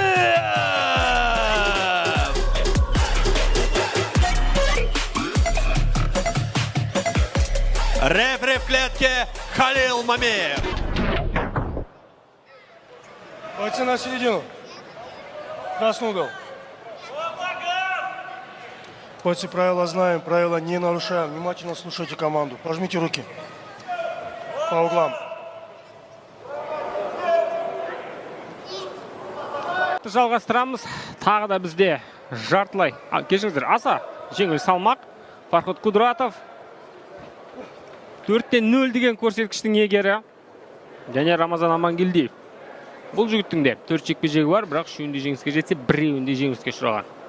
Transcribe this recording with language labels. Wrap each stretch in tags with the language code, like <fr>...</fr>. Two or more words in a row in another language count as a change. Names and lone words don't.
<ru>Рефери в клетке Халил Мамиев. Бойцы на середину. Красный угол. Бойцы, правила знаем, правила не нарушаем. Внимательно слушайте команду. Пожмите руки. По углам.</ru> <kk>Жалғастырамыз. Тағы да бізде жартылай. Кешіңіздер, аса жеңіл салмақ. Фарход Кудратов. 4-0 деген көрсеткіштің егері. Және Рамазан Амангелдиев. Бұл жігіттің де 4 жекпе-жегі бар, бірақ үшеуінде жеңіске жетсе, біреуінде жеңіске ұшыраған.</kk>